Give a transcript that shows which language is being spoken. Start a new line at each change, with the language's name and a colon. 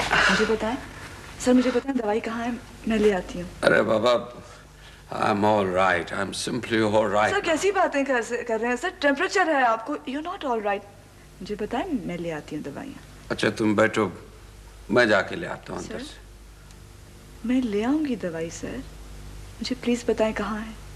Hindi: मुझे बताएं सर, मुझे बताएं दवाई कहाँ है, मैं ले आती हूँ। अरे बाबा,
English: I'm all right. I'm simply all right.
Hindi: Sir कैसी बातें कर रहे हैं सर? टेम्परेचर है आपको।
English: You're not all right.
Hindi: मुझे बताएं, मैं ले आती हूँ दवाइयाँ। अच्छा तुम बैठो, मैं जाके ले आता हूँ अंदर से। मैं ले आऊंगी दवाई सर। मुझे प्लीज बताएं कहाँ है।